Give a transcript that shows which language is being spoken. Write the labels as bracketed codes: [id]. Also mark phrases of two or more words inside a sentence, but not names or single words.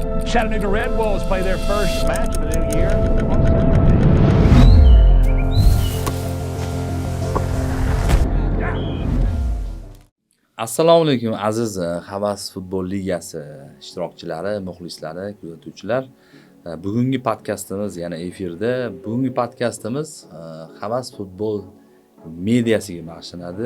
[en] Chattanooga Red Wolves play their first match of the new year on [uz] Assalomu alaykum aziz Havas futbol ligasi ishtirokchilari, muxlislari, kuzatuvchilar. Bugungi podkastimiz yana efirda. Bugungi podkastimiz Havas futbol mediasiga bag'ishlanadi.